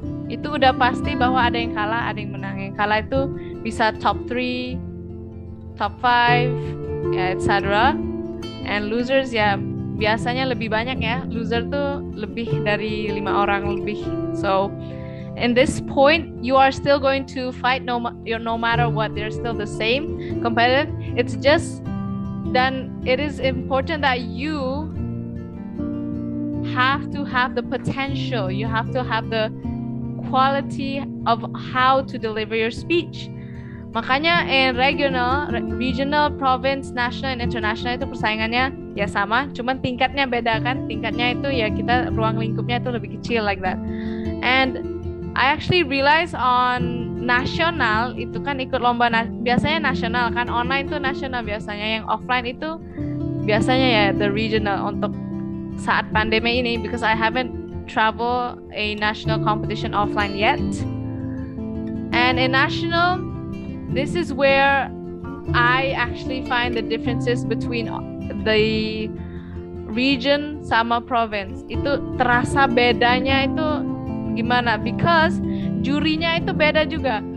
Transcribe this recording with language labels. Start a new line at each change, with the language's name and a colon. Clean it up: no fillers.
Indonesian: Itu udah pasti bahwa ada yang kalah, ada yang menang. Yang kalah itu bisa top 3, top 5, ya, etc.
English: And losers
Indonesian: ya biasanya lebih banyak ya. Loser tuh lebih dari 5 orang lebih.
English: So in this point, you are still going to fight no matter what. They're still the same, competitive. It's just, then it is important that you have to have the potential. You have to have the quality of how to deliver your speech.
Indonesian: Makanya
English: in regional, province, national, and international
Indonesian: itu persaingannya ya sama, cuman tingkatnya beda kan. Tingkatnya itu ya kita ruang lingkupnya itu lebih kecil
English: like that. And I actually realize on
Indonesian: nasional itu kan ikut lomba biasanya nasional kan, online itu nasional biasanya, yang offline itu biasanya ya the regional untuk saat pandemi ini,
English: because I haven't travel a national competition offline yet. And in national, this is where I actually find the differences between the region sama province.
Indonesian: Itu terasa bedanya itu gimana, because jurinya itu beda juga.